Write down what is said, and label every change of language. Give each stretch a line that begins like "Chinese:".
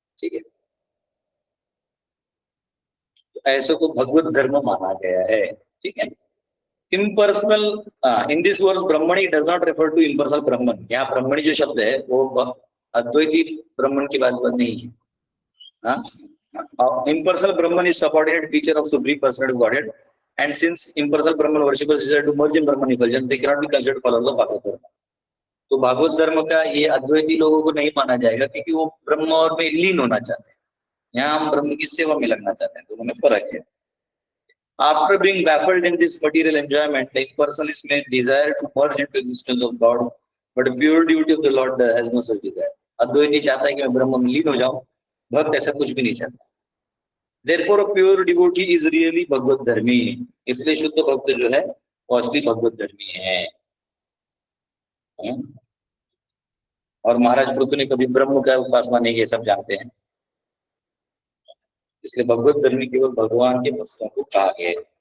Hindi: ठीक है, तो ऐसे को भगवत धर्म माना गया है।
English: ठीक है, impersonal, in this word Brahmani does not refer to impersonal Brahman.
Hindi: यहाँ ब्रह्मणी जो शब्द है वो अद्वैती ब्रह्मन की बात नहीं है।
English: Impersonal Brahman is subordinate feature of supreme personality of Godhead, and since impersonal Brahman worshippers desire to merge in Brahman effulgence, they cannot be considered followers of Bhagavat dharma.
Hindi: तो भागवत धर्म का ये अद्वैती लोगों को नहीं माना जाएगा, क्योंकि वो ब्रह्म और में लीन होना चाहते हैं। यहाँ हम ब्रह्म की सेवा में लगना चाहते हैं, दोनों में फर्क है।
English: After being baffled in this material enjoyment, the impersonalist may desire to merge into existence of God, but the pure devotee of the Lord has no such desire.
Hindi: अद्वैती चाहता है कि मैं ब्रह्म में लीन हो जाऊं, भक्त ऐसा कुछ भी नहीं चाहता।
English: Therefore, a pure devotee is really bhagavat dharmi.
Hindi: इसलिए शुद्ध भक्त जो है वो असली भगवत धर्मी है। और महाराज पृथु ने कभी ब्रह्म का उपासना नहीं किया, सब जानते हैं। इसलिए भगवत धर्मी केवल भगवान के भक्तों को कहा गया है।